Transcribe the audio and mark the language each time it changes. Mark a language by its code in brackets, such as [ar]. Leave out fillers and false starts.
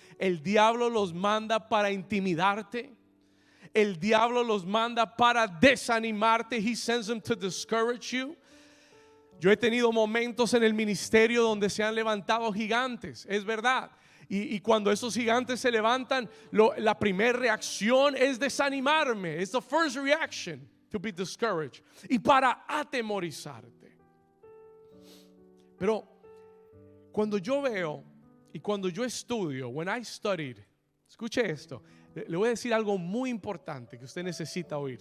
[es] El diablo los manda para intimidarte. El diablo los manda para desanimarte. [en] He sends them to discourage you. [es] Yo he tenido momentos en el ministerio donde se han levantado gigantes, es verdad. Y cuando esos gigantes se levantan, la primera reacción es desanimarme. [en] It's the first reaction, to be discouraged. [es] Y para atemorizarte. Pero cuando yo veo y cuando yo estudio, [en] when I studied, [es] escuche esto, le voy a decir algo muy importante que usted necesita oír.